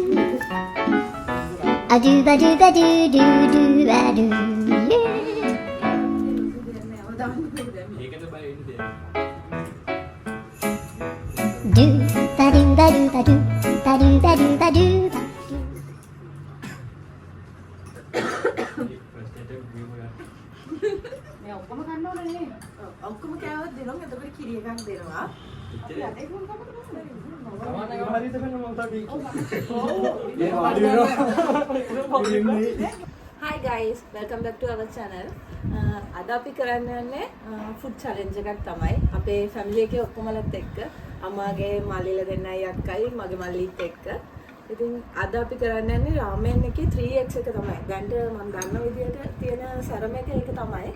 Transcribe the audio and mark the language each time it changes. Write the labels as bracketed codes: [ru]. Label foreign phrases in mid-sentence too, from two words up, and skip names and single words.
[si] a do ba do ba do do do ba do do ba do ba do ba do ba do ba do ba do මේ ඔක්කොම ගන්න ඕනේ නේ. ඔක්කොම කෑවොත් දෙනවා. එතකොට කිරි එකක් දෙනවා. අපි අද ඒක [en] Hi guys, welcome back to our channel. [si] අද අපි කරන්න යන්නේ [en] food challenge [si] එකක් තමයි. අපේ family එකේ ඔක්කොමලත් එක්ක අම්මාගේ මල්ලිලා දෙන්නයි අක්කයි මගේ මල්ලිත් එක්ක. ඉතින් අද අපි කරන්න යන්නේ රාමෙන් එකේ 3x එක තමයි. දැන්ට මම දන්න විදිහට තියෙන සරම එක ඒක තමයි.